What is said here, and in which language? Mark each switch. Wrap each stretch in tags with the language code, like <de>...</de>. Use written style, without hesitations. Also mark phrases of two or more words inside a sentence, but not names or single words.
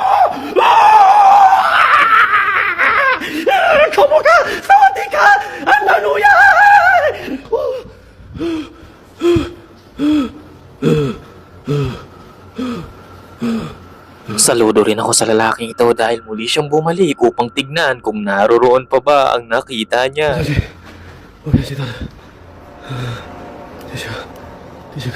<th>ขอบคุณค่ะสวัสดีค่ะอันนานุยาย</th> <tl>Saludo rin ako sa lalaking ito dahil muli siyang bumalik upang tignan kung naroroon pa ba ang nakita niya.</tl> <zh>我联系到了，第几个？第几个？</zh>